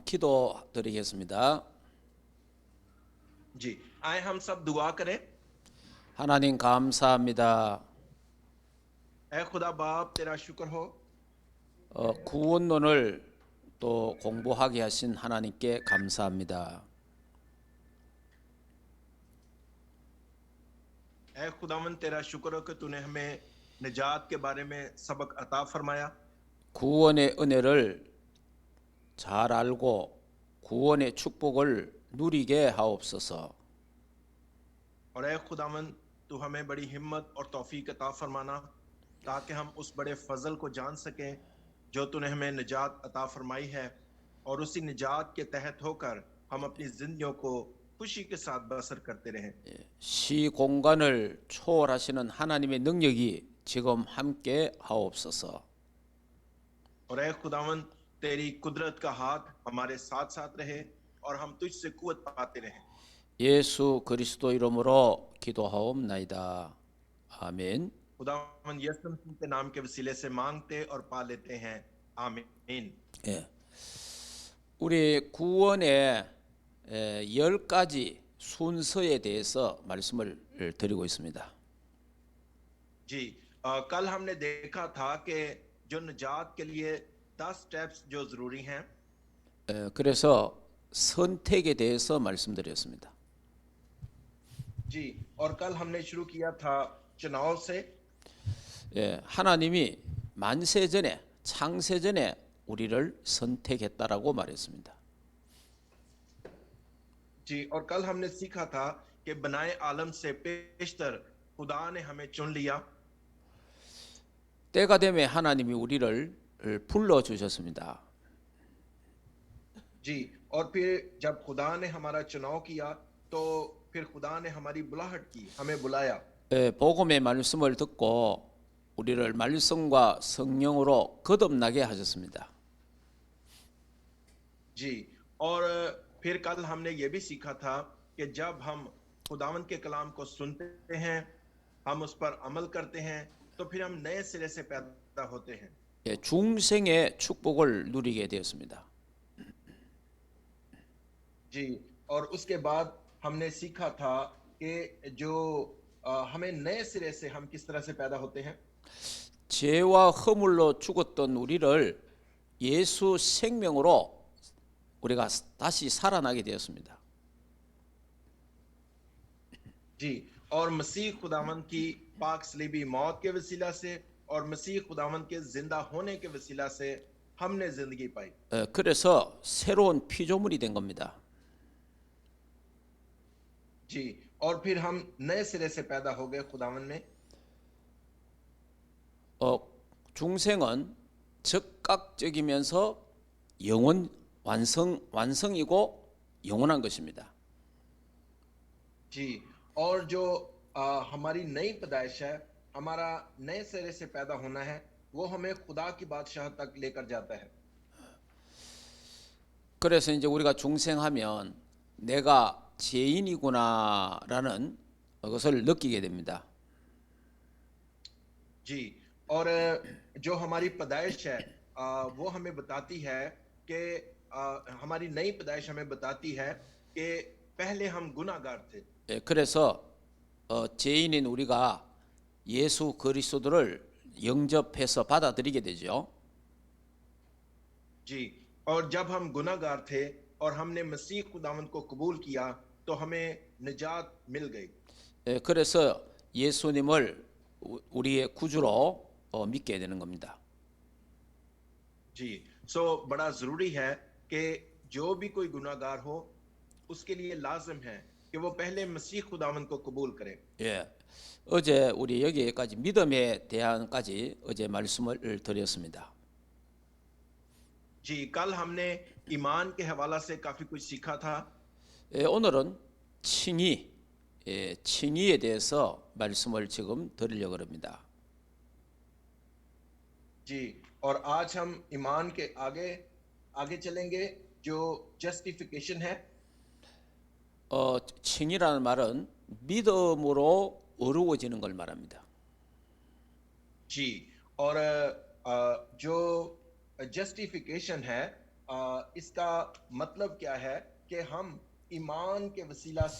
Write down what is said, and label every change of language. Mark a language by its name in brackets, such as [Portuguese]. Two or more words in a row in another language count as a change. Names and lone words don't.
[Korean] 기도드리겠습니다. [Urdu] جی آئے ہم سب دعا کریں. [Korean] 하나님 감사합니다. [Urdu] اے خدا باپ تیرا شکر ہو [Korean] 구원론을 또 공부하게 하신 하나님께 감사합니다. [Urdu] اے خداوند تیرا شکر ہو کہ تو نے ہمیں نجات کے بارے میں سبق عطا فرمایا [Korean] 구원의 은혜를 잘 알고 구원의 축복을 누리게 하옵소서. [Urdu] اور اے خداوند تو ہمیں بڑی ہمت اور توفیق عطا فرمانا تاکہ ہم اس بڑے فضل کو جان سکیں جو تو نے ہمیں نجات عطا فرمائی ہے اور اسی نجات کے تحت ہو کر ہم اپنی زندگیوں کو خوشی کے ساتھ بسر کرتے رہیں. [Korean] 시공간을 초월하시는 하나님의 능력이 지금 함께 하옵소서. [Urdu] اور اے خداوند تیری قدرت کا ہاتھ ہمارے ساتھ ساتھ رہے اور ہم تجھ سے قوت پاتے رہیں. [Korean] 예수 그리스도 이름으로 기도하옵나이다. 아멘. [Urdu] خداوند یسوع مسیح کے نام کے وسیلے سے مانگتے اور پا لیتے ہیں، آمین. [Korean] 예. 우리 구원의 10가지 순서에 대해서 말씀을 드리고 있습니다. [Urdu] جی کل ہم نے دیکھا تھا کہ جو نجات کے لیے 10 سٹیپس جو ضروری ہیں, [Korean] 그래서 선택에 대해서 말씀드렸습니다. [Urdu] جی اور کل ہم نے شروع کیا تھا چناؤ سے. [Korean] 하나님이 만세전에 창세전에 우리를 선택했다라고 말했습니다. [Urdu] جی اور کل ہم نے سیکھا تھا کہ بنائے عالم سے پیشتر خدا نے ہمیں چن لیا. [Korean] 때가 되면 하나님이 우리를 불러 주셨습니다. [Urdu] جی اور پھر جب خدا نے ہمارا چناؤ کیا تو پھر خدا نے ہماری بلاہٹ کی، ہمیں بلایا. [Korean] 복음의 말씀을 듣고 우리를 말씀과 성령으로 거듭나게 하셨습니다. [Urdu] جی اور پھر کل ہم نے یہ بھی سیکھا تھا کہ جب ہم خداوند کے کلام کو سنتے ہیں، ہم اس پر عمل کرتے ہیں، تو پھر ہم نئے سرے سے پیدا ہوتے ہیں. [Korean] 중생의 축복을 누리게 되었습니다. [Urdu] جی اور اس کے بعد ہم نے سیکھا تھا کہ جو ہمیں نئے سرے سے ہم کس طرح سے پیدا ہوتے ہیں. [Korean] 죄와 허물로 죽었던 우리를 예수 생명으로 우리가 다시 살아나게 되었습니다. [Urdu] جی اور مسیح خداوند کی پاک صلیبی موت کے وسیلہ سے اور مسیح خداوند کے زندہ ہونے کے وسیلہ سے ہم نے زندگی پائی. [Korean] 그래서 새로운 피조물이 된 겁니다. [Urdu] جی اور پھر ہم نئے سرے سے پیدا ہو گئے خداوند میں. [Korean] 중생은 즉각적이면서 완성이고 영원한 것입니다. [Urdu] جی اور جو ہماری نئی پیدائش ہے، ہمارا نئے سرے سے پیدا ہونا ہے، وہ ہمیں خدا کی بادشاہ تک لے کر جاتا ہے. [Korean] 그래서 이제 우리가 중생하면 내가 죄인이구나라는 것을 느끼게 됩니다. [Urdu] جی اور جو ہماری پیدائش ہے وہ ہمیں بتاتی ہے کہ ہماری نئی پیدائش ہمیں بتاتی ہے کہ پہلے ہم گناہگار تھے. [Korean] 그래서 죄인인 우리가 예수 그리스도를 영접해서 받아들이게 되죠. [Urdu] جی اور جب ہم گناہگار تھے اور ہم نے مسیح خداوند کو قبول کیا تو ہمیں نجات مل گئی. [Korean] 그래서 예수님을 우리의 구주로 믿게 되는 겁니다. [Urdu] جی سو بڑا ضروری ہے کہ جو بھی کوئی گناہگار ہو اس کے لیے لازم ہے کہ وہ پہلے مسیح خداوند کو قبول کرے. [Korean] 어제 우리 여기까지 믿음에 대한까지 어제 말씀을 드렸습니다. [Urdu] جی کل ہم نے ایمان کے حوالہ سے کافی کچھ سیکھا تھا. [Korean] 오늘은 칭의에 대해서 말씀을 지금 드리려고 합니다. [Urdu] جی اور آج ہم ایمان کے آگے چلیں گے جو جسٹیفیکیشن ہے. [Korean] 칭의라는 말은 믿음으로 어루워지는 걸 말합니다. [Urdu] جی اور جو جسٹیفیکیشن ہے اس کا مطلب کیا ہے کہ ہم ایمان کے وسیلہ سے